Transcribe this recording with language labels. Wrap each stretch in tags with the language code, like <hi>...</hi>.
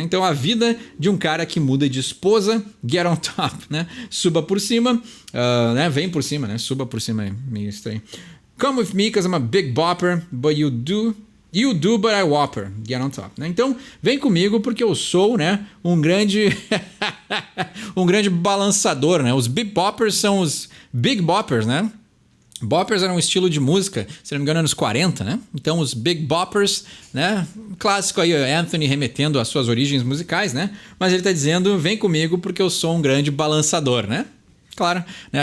<pt>Então a vida de um cara que muda de esposa,</pt> <en>get on top,</en> <pt>né? Suba por cima, né? Vem por cima, né? Suba por cima é meio estranho.</pt> <en>Come with me because I'm a big bopper, but you do, but I whopper. Get on top, né?</en> <pt>Então, vem comigo porque eu sou, né, um grande um grande balançador, né? Os big boppers são os big boppers, né? Boppers era um estilo de música, se não me engano, anos 40, né? Então, os big boppers, né? Clássico aí, Anthony remetendo às suas origens musicais, né? Mas ele tá dizendo, vem comigo porque eu sou um grande balançador, né? Claro, né?</pt>